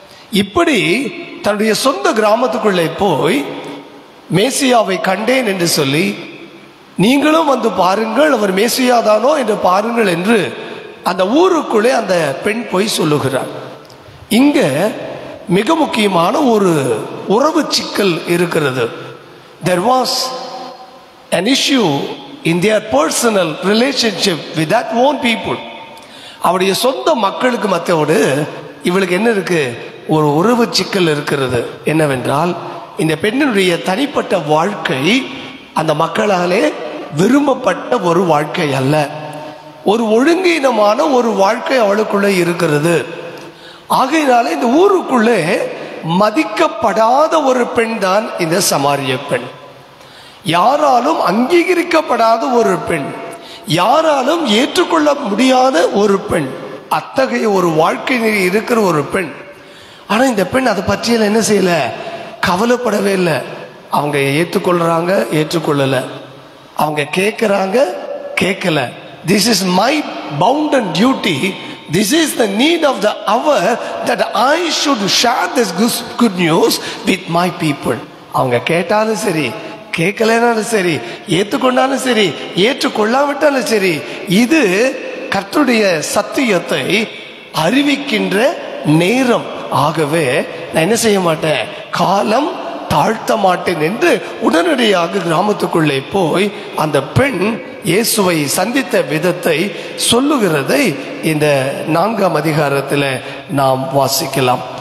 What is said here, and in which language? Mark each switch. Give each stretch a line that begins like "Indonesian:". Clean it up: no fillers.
Tamil: இப்படி தன்னுடைய சொந்த கிராமத்துக்குள்ளே போய் மேசியாவை கண்டேன் என்று சொல்லி நீங்களும் வந்து பாருங்கள் அவர் மேசியாதானோ என்று பாருங்கள் என்று அந்த ஊருக்குள்ளே அந்த பெண் போய் சொல்லுகிறார். இங்க மிக முக்கியமான ஒரு உறவு சிக்கல் இருக்கிறது.
English: There was an issue in their personal relationship with that own people.
Tamil: அவருடைய சொந்த மக்களுக்கு மத்தியோடு இவளுக்கு என்ன இருக்கு, ஒரு உறவு சிக்கல் இருக்கிறது. என்னவென்றால், இந்த பெண்ணினுடைய தனிப்பட்ட வாழ்க்கை அந்த மக்களாலே விரும்பப்பட்ட ஒரு வாழ்க்கை அல்ல, ஒரு ஒழுங்கீனமான ஒரு வாழ்க்கை அவளுக்குள்ளே இருக்கிறது. ஆகையினாலே இந்த ஊருக்குள்ளே மதிக்கப்படாத ஒரு பெண் தான் இந்த சமாரிய பெண். யாராலும் அங்கீகரிக்கப்படாத ஒரு பெண், யாராலும் ஏற்றுக்கொள்ள முடியாத ஒரு பெண், அத்தகைய ஒரு வாழ்க்கை நெறி இருக்கிற ஒரு பெண். ஆனா இந்த பெண் அதை பற்றியெல்லாம் என்ன செய்யல, கவலைப்படவே இல்லை. அவங்க ஏற்றுக்கொள்றாங்க, ஏற்றுக்கொள்ளல, அவங்க கேட்கிறாங்க, கேட்கல.
English: This is my bound and duty, this is the need of the hour that I should share this good news with my people.
Tamil: அவங்க கேட்டாலும் சரி, கேட்கலனாலும் சரி, ஏற்றுக்கொண்டாலும் சரி, ஏற்றுக்கொள்ளாவிட்டாலும் சரி, இது கர்த்தருடைய சத்தியத்தை அறிவிக்கின்ற நேரம். ஆகவே நான் என்ன செய்ய மாட்டேன், காலம் தாழ்த்த மாட்டேன் என்று உடனடியாக கிராமத்துக்குள்ளே போய் அந்த பெண் இயேசுவை சந்தித்த விதத்தை சொல்லுகிறதை இந்த 4ஆம் அதிகாரத்தில் நாம் வாசிக்கலாம்.